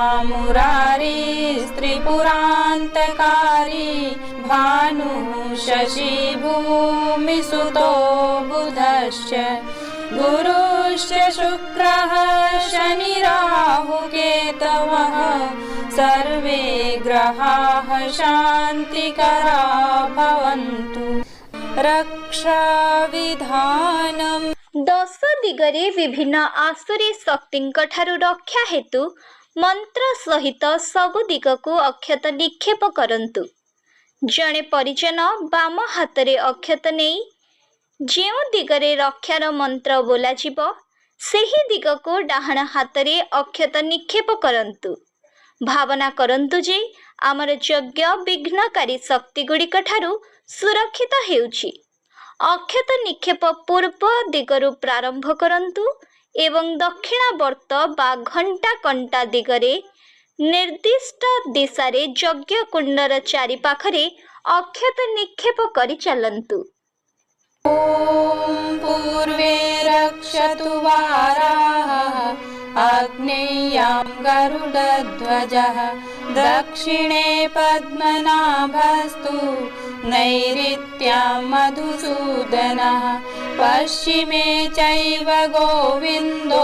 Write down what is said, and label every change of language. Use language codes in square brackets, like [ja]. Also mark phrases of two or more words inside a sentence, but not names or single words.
[sa] मुरारिस्त्रिपुरान्तकारी भानुः शशिभूमिसुतो बुधश्च गुरुश्च शुक्रः शनिराहुकेतवः सर्वे ग्रहाः शान्तिकरा भवन्तु। रक्षाविधानम् [or] ଦଶ ଦିଗରେ ବିଭିନ୍ନ ଆସୁରୀ ଶକ୍ତିଙ୍କ ଠାରୁ ରକ୍ଷା ହେତୁ ମନ୍ତ୍ର ସହିତ ସବୁ ଦିଗକୁ ଅକ୍ଷତ ନିକ୍ଷେପ କରନ୍ତୁ। ଜଣେ ପରିଜନ ବାମ ହାତରେ ଅକ୍ଷତ ନେଇ ଯେଉଁ ଦିଗରେ ରକ୍ଷାର ମନ୍ତ୍ର ବୋଲା ଯିବ ସେହି ଦିଗକୁ ଡାହାଣ ହାତରେ ଅକ୍ଷତ ନିକ୍ଷେପ କରନ୍ତୁ। ଭାବନା କରନ୍ତୁ ଯେ ଆମର ଯଜ୍ଞ ବିଘ୍ନକାରୀ ଶକ୍ତି ଗୁଡ଼ିକ ଠାରୁ ସୁରକ୍ଷିତ ହେଉଛି। ଅକ୍ଷତ ନିକ୍ଷେପ ପୂର୍ବ ଦିଗରୁ ପ୍ରାରମ୍ଭ କରନ୍ତୁ ଏବଂ ଦକ୍ଷିଣାବର୍ତ୍ତ ବା ଘଣ୍ଟା କଣ୍ଟା ଦିଗରେ ନିର୍ଦ୍ଦିଷ୍ଟ ଦିଶାରେ ଯଜ୍ଞ କୁଣ୍ଡର ଚାରି ପାଖରେ ଅକ୍ଷତ ନିକ୍ଷେପ କରି ଚାଲନ୍ତୁ। [sa] ॐ पूर्वे रक्षतु वाराः आग्नेयां गरुडध्वजः दक्षिणे पद्मनाभस्तु नैऋत्यां मधुसूदनः पश्चिमे चैव गोविन्दो